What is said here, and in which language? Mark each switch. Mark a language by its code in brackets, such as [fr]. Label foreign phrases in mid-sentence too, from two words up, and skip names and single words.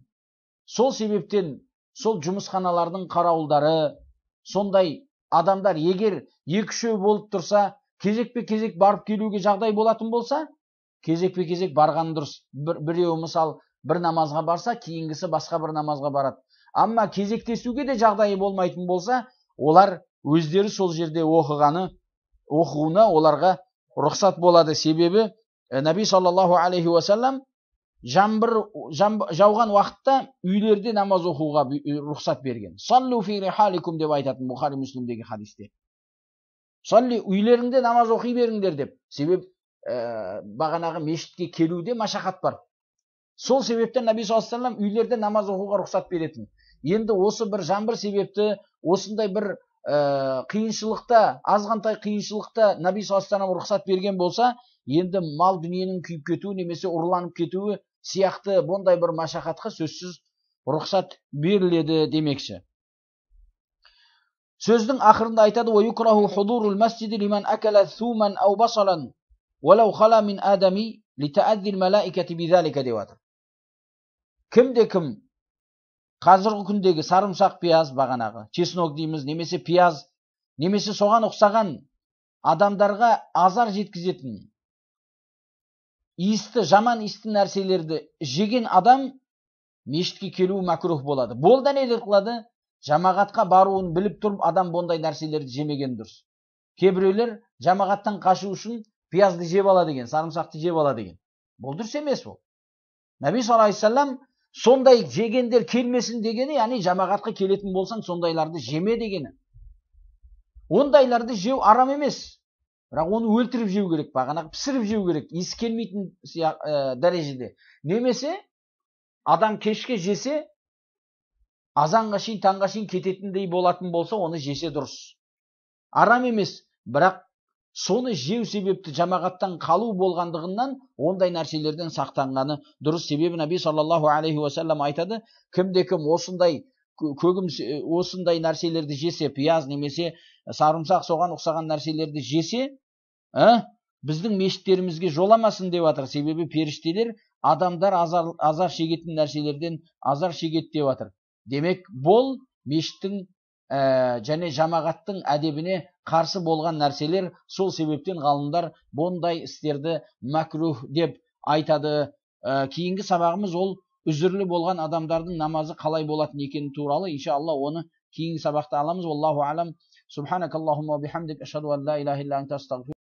[kk] Сол себептен сол жұмысханалардың қарауылдары, сондай адамдар егер екі-үшеу болып тұрса, кезекпе-кезек барып келуге жағдай болатын болса, кезекпе-кезек барған дұрыс. Біреу мысал бір намазға барса, кейінгісі басқа бір намазға барады. Амма кезектесуге де жағдайы болмайтын болса, олар өздері сол жерде оқуына оларға рұқсат болады. Себебі Наби [ar] صلى الله عليه وسلم [kk] жаңбыр жауған уақытта үйлерде намаз оқуға рұқсат берген. [ar] صلوا في رحالكم [kk] деп айтатын Бухари Муслимдегі хадисте. Салли, үйлеріңде намаз оқи беріңдер деп. Себеп бағанағы мешітке келуде машақат бар. Сол себептен Наби [ar] صلى الله عليه وسلم [kk] үйлерде намаз оқуға рұқсат беретін. Енді осы бір жаңбыр себепті, осындай бір қиыншылықта, азғантай қиыншылықта Наби [ar] صلى الله عليه وسلم [kk] рұқсат берген болса, енді мал дүниенің күйіп кетуі немесе ұрланып кетуі сияқты бұндай бір машақатқа сөзсіз рұқсат беріледі демекші. Сөздің ақырында айтады: [ar] "يكره حضور المسجد لمن أكل ثوما أو بصلا ولو خلا من آدمي لتأذي الملائكة بذلك" [kk] деп отыр. Кімде-кім қазіргі күндегі сарымсақ, пияз, бағанағы чеснок дейміз, немесе пияз, немесе соған ұқсаған адамдарға азар жеткізетін иісті, жаман иісті нәрселерді жеген адам мешітке келуі мәкрух болады. Бұл да не қылады? Жамағатқа баруын біліп тұрып, адам бұндай нәрселерді жемеген дұрыс. Кейбіреулер жамағаттан қашу үшін пиязды жеп ала деген, сарымсақты жеп ала деген. Бұл дұрыс емес бұл. Наби [ar] صلى الله عليه وسلم [kk] сондай жегендер келмесін дегені, яғни жамағатқа келетін болсаң, сондайларды жеме дегені. Ондайларды жеу арам емес. Бірақ оны өлтіріп жеу керек, бағанағы пісіріп жеу керек, иісі келмейтін дәрежеде. Немесе адам кешке жесе, азанға шейін, таңға шейін кететіндей болатын болса, оны жесе дұрыс. Арам емес, бірақ соны жеу себепті жамағаттан қалу болғандығынан ондай нәрселерден сақтанғаны дұрыс. Себебі Наби [ar] صلى الله عليه وسلم [kk] айтады, кімде-кім осындай нәрселерді жесе, пияз немесе сарымсақ, соған ұқсаған нәрселерді жесе, біздің мешіттерімізге жоламасын деп жатыр. Себебі періштелер адамдар азар шегетін нәрселерден азар шегеді деп жатыр. Демек, бұл мешіттің және жамағаттың әдебіне қарсы болған нәрселер. Сол себептен ғалымдар бұндай істерді макрух деп айтады. Кейінгі сабағымыз ол үзірлі болған адамдардың намазы қалай болатын екені туралы. Иншалла оны кейінгі сабақта аламыз. [ar] الله أعلم. سبحانك اللهم بحمدك، أشهد أن لا إله إلا أنت، أستغفرك.